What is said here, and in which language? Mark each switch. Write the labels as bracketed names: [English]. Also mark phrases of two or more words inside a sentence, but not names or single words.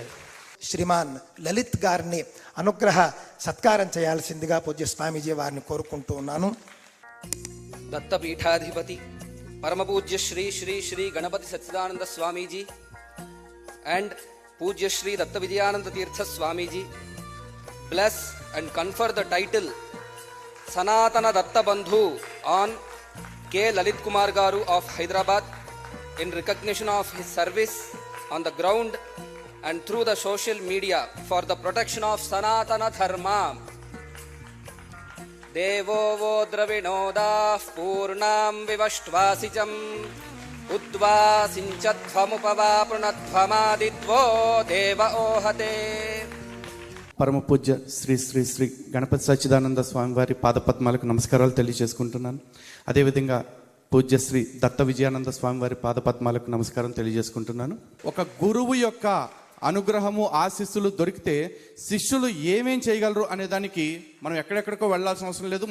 [Telugu] శ్రీమాన్ లలిత్ గారిని అనుగ్రహ సత్కారం చేయాల్సిందిగా పూజ్య స్వామీజీ వారిని కోరుకుంటూ ఉన్నాను. దత్తపీఠాధిపతి పరమ పూజ్య శ్రీ శ్రీ శ్రీ గణపతి సచ్చిదానంద స్వామీజీ అండ్ పూజ్య శ్రీ దత్త విజయానంద తీర్థ స్వామీజీ [English] bless and confer the title Sanatana Datta Bandhu on K. Lalit Kumar Garu of Hyderabad in recognition of his service on the ground and through the social media for the protection of Sanatana Dharma. [Sanskrit] देवो वो द्रविणोदाः पूर्णां विवष्ट्वासिचम् उद्वासिञ्चध्वमुपवापृणध्वमादित्वो देव ओहते. [Telugu] పరమ పూజ్య శ్రీ శ్రీ శ్రీ గణపతి సచ్చిదానంద స్వామి వారి పాదపద్మాలకు నమస్కారాలు తెలియజేసుకుంటున్నాను. అదేవిధంగా పూజ్య శ్రీ దత్త విజయానంద స్వామి వారి పాదపద్మాలకు నమస్కారం తెలియజేసుకుంటున్నాను. ఒక గురువు యొక్క అనుగ్రహము ఆశీస్సులు దొరికితే శిష్యులు ఏమేం చేయగలరు అనే దానికి మనం ఎక్కడెక్కడికో వెళ్ళాల్సిన అవసరం లేదు.